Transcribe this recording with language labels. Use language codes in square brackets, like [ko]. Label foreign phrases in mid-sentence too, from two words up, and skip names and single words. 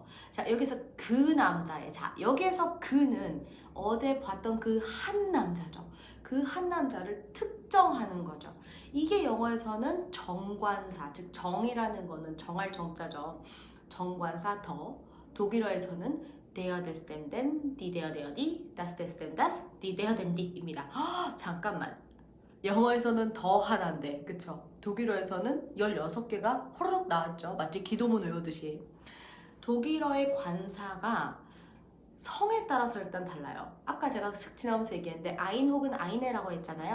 [ko] 자, 여기서 그 남자애. 자, 여기에서 그는 어제 봤던 그 한 남자죠. 그 한 남자를 특정하는 거죠. 이게 영어에서는 정관사, 즉 정이라는 거는 정할 정자죠. 정관사 더. 독일어에서는 [de] der des dem den, die der der die, das des dem das, die der den die입니다. [ko] 잠깐만. 영어에서는 더 하나인데, 그쵸? 독일어에서는 16개가 호로록 나왔죠. 마치 기도문 외우듯이. 독일어의 관사가 성에 따라서 일단 달라요. 아까 제가 슥 지나면서 얘기했는데 아인 혹은 아이네라고 했잖아요.